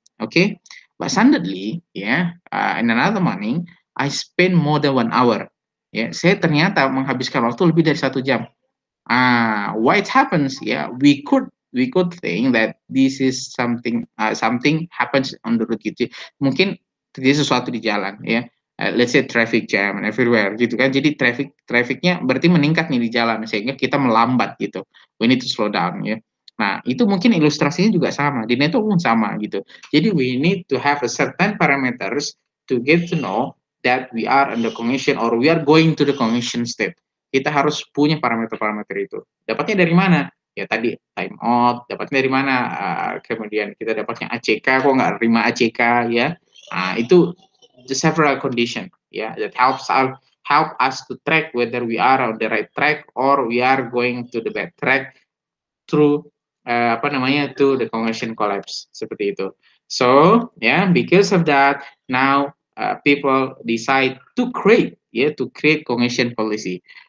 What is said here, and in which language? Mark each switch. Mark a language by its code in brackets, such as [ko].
[en] Okay, but suddenly, yeah, in another morning, I spend more than 1 hour. [id] Ya, saya ternyata menghabiskan waktu lebih dari 1 jam. [en] Why it happens? Yeah, we could think that this is something happens on the road gitu. [id] Mungkin terjadi sesuatu di jalan, ya. [en] Let's say traffic jam and everywhere [id] gitu kan. Jadi trafficnya berarti meningkat nih di jalan sehingga kita melambat gitu. [en] We need to slow down [id] ya. Nah, itu mungkin ilustrasinya juga sama, di network pun sama gitu. [en] Jadi we need to have a certain parameters to get to know that we are under congestion or we are going to the congestion state. [id] Kita harus punya parameter-parameter itu. Dapatnya dari mana? Ya tadi time out, dapatnya dari mana? Kemudian kita dapatnya ACK, kok nggak terima ACK ya? [en] Itu the several condition ya, that help us to track whether we are on the right track or we are going to the bad track through [id] apa namanya [en] to the congestion collapse seperti itu. So yeah, because of that now people decide to create congestion policy.